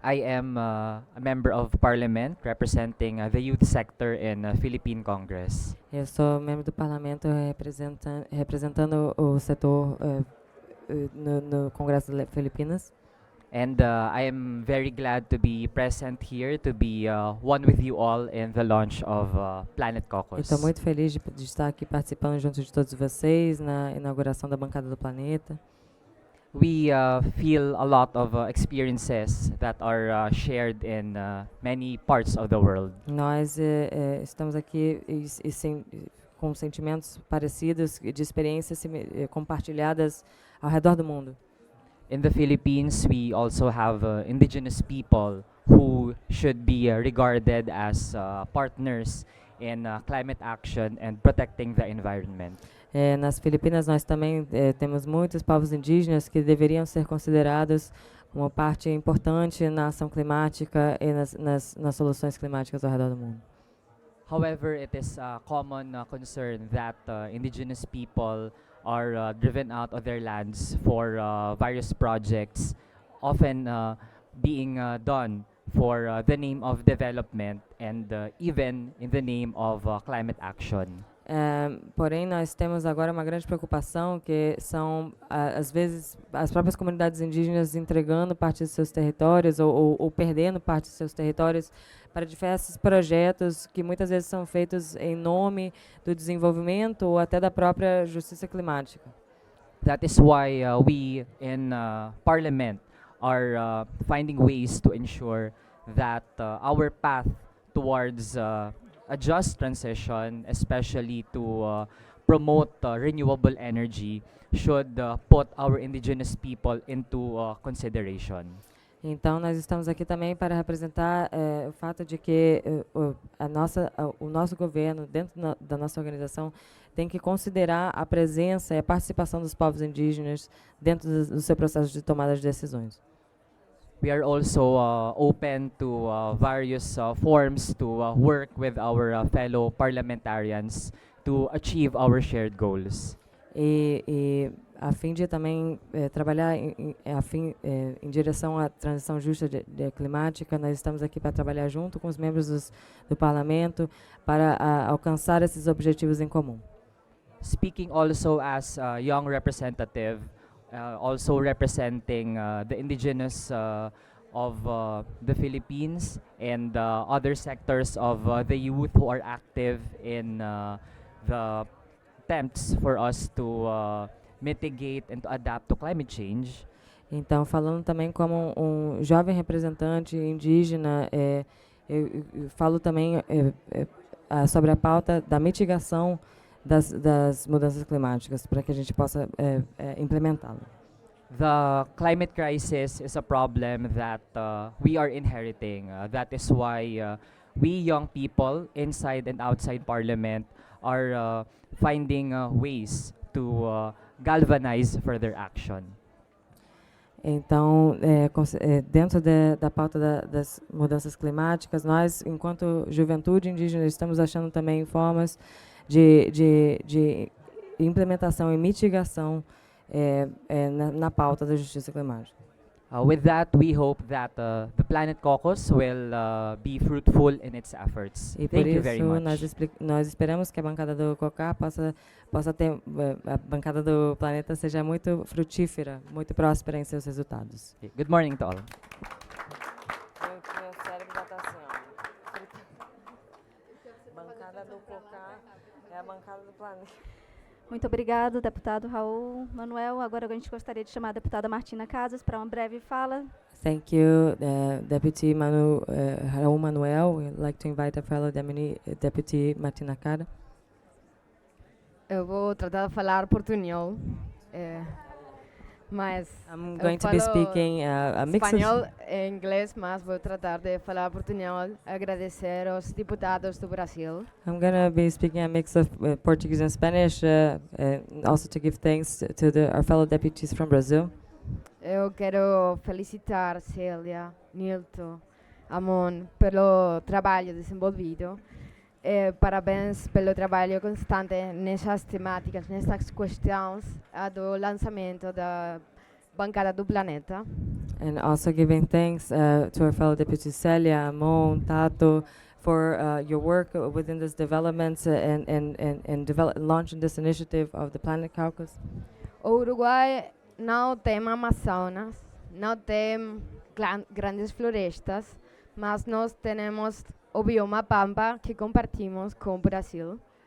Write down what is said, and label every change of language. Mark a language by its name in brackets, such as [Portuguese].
[English] I am a member of parliament representing the youth sector in Philippine Congress. [Portuguese] Eu sou membro do parlamento representando o setor no Congresso das Filipinas. [English] And I am very glad to be present here, to be one with you all in the launch of Planet Caucus. [Portuguese] Estou muito feliz de estar aqui participando junto de todos vocês na inauguração da Bancada do Planeta. [English] We feel a lot of experiences that are shared in many parts of the world. [Portuguese] Nós estamos aqui com sentimentos parecidos, de experiências compartilhadas ao redor do mundo. [English] In the Philippines, we also have indigenous people who should be regarded as partners in climate action and protecting the environment. [Portuguese] Nas Filipinas, nós também temos muitos povos indígenas que deveriam ser considerados uma parte importante na ação climática e nas soluções climáticas ao redor do mundo. [English] However, it is a common concern that indigenous people are driven out of their lands for various projects, often being done for the name of development and even in the name of climate action. [Portuguese] Porém, nós temos agora uma grande preocupação, que são, às vezes, as próprias comunidades indígenas entregando parte dos seus territórios ou perdendo parte dos seus territórios para diversos projetos que muitas vezes são feitos em nome do desenvolvimento ou até da própria justiça climática. [English] That is why we in Parliament are finding ways to ensure that our path towards a just transition, especially to promote renewable energy, should put our indigenous people into consideration. [Portuguese] Então, nós estamos aqui também para representar o fato de que o nosso governo, dentro da nossa organização, tem que considerar a presença e a participação dos povos indígenas dentro do seu processo de tomada de decisões. [English] We are also open to various forms to work with our fellow parliamentarians to achieve our shared goals. [Portuguese] E a fim de também trabalhar em direção à transição justa climática, nós estamos aqui para trabalhar junto com os membros do parlamento para alcançar esses objetivos em comum. [English] Speaking also as a young representative, also representing the indigenous of the Philippines and other sectors of the youth who are active in the attempts for us to mitigate and to adapt to climate change. [Portuguese] Então, falando também como um jovem representante indígena, eu falo também sobre a pauta da mitigação das mudanças climáticas, para que a gente possa implementá-lo. [English] The climate crisis is a problem that we are inheriting. That is why we young people inside and outside Parliament are finding ways to galvanize further action. [Portuguese] Então, dentro da pauta das mudanças climáticas, nós, enquanto juventude indígena, estamos achando também formas de implementação e mitigação na pauta da justiça climática. [English] With that, we hope that the Planet Caucus will be fruitful in its efforts. [Portuguese] E [English] Thank [Portuguese] por [English] you very much. [Portuguese] isso, nós esperamos que a bancada do COCA possa ter, a bancada do planeta seja muito frutífera, muito próspera em seus resultados. [English] Okay, good morning to all. [Portuguese] Meu cérebro já está assim, ó. Bancada do COCA é a bancada do planeta. Muito obrigado, deputado Raul Manuel. Agora a gente gostaria de chamar a deputada Martina Casas para uma breve fala. [English] Thank you, Deputy Raul Manuel. We'd like to invite a fellow Deputy Martina Cara. [Portuguese] Eu vou tratar de falar portunhol, mas [English] I'm going to be speaking a mix [Portuguese] espanhol [English] of... [Portuguese] e inglês, mas vou tratar de falar portunhol. Agradecer aos deputados do Brasil. [English] I'm going to be speaking a mix of Portuguese and Spanish, and also to give thanks to our fellow deputies from Brazil. [Portuguese] Eu quero felicitar Célia, Nilton, Amon pelo trabalho desenvolvido. Parabéns pelo trabalho constante nessas temáticas, nessas questões do lançamento da Bancada do Planeta. [English] And also giving thanks to our fellow deputies Celia, Amon, Tato, for your work within this development and launching this initiative of the Planet Caucus. [Portuguese] O Uruguai não tem Amazonas, não tem grandes florestas, mas nós temos o bioma Pampa que compartimos com o Brasil.